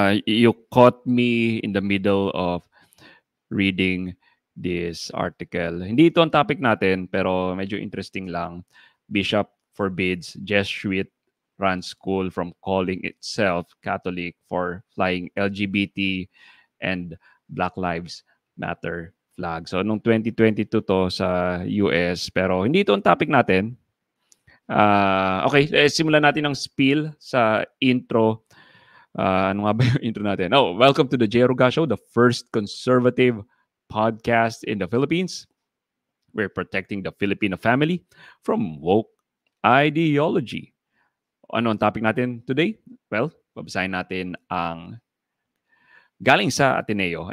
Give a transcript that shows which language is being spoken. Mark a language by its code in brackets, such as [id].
[en] You caught me in the middle of reading this article. [tl] Hindi ito ang topic natin, pero medyo interesting lang. [en] Bishop forbids Jesuit run school from calling itself Catholic for flying LGBT and Black Lives Matter flag. [tl] So, nung 2022 to sa US, pero hindi ito ang topic natin. Okay, simulan natin ng spiel sa intro. Ano nga ba yung intro natin? [en] Oh, welcome to the J. Ruga Show, the first conservative podcast in the Philippines. We're protecting the Filipino family from woke ideology. [tl] Ano ang topic natin today? Well, babasahin natin ang galing sa Ateneo.